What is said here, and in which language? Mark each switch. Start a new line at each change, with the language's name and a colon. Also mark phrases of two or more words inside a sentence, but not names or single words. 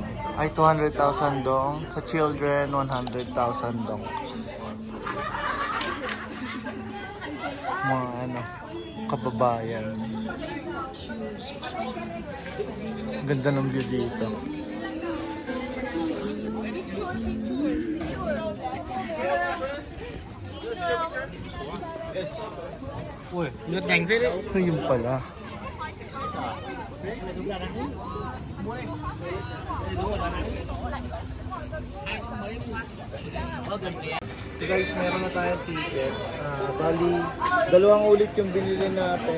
Filipino: Ay, 200,000 dong. Sa children, 100,000 dong. Mga ano, kababayan. Ganda ng view dito.
Vietnamese: Ui, lượt nhanh thế đấy.
Filipino: Yun pala.
English: So guys,
Filipino: meron na tayong ticket. Bali, dalawang ulit yung binili natin.